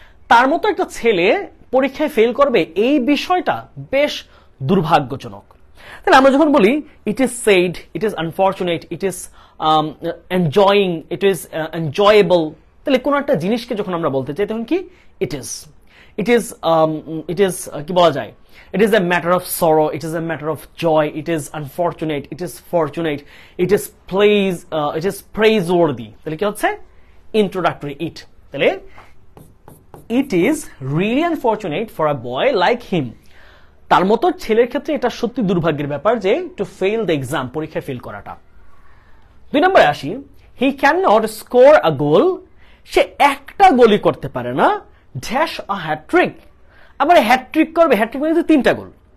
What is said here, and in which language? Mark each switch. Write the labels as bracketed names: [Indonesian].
[Bangla] তার মতো একটা ছেলে পরীক্ষায় ফেল করবে, এই বিষয়টা বেশ দুর্ভাগ্যজনক। তাহলে আমরা যখন বলি [English] it is said, it is unfortunate, it is enjoying, it is enjoyable, [Bangla] তাহলে কোন একটা জিনিসকে যখন আমরা বলতে চাই তখন কি ইট ইজ। [English] it is [Bangla] কি বলা যায়, [English] it is a matter of sorrow, it is a matter of joy, it is unfortunate, it is fortunate, it is praiseworthy. [Bangla] তাহলে কি হচ্ছে introductory it. তাহলে [English] it is really unfortunate for a boy like him. [Bangla] তার মতো ছেলের ক্ষেত্রে এটা সত্যি দুর্ভাগ্যের ব্যাপার যে [English] to fail the exam, [Bangla] পরীক্ষায় ফেল করাটা। 2 নম্বরে আসি, [English] he cannot score a goal, [Bangla] সে একটা গোলই করতে পারে না, [English] dash a hat trick, [Bangla] আবার হ্যাটট্রিক করবে, হ্যাটট্রিক মানে 3টা গোল।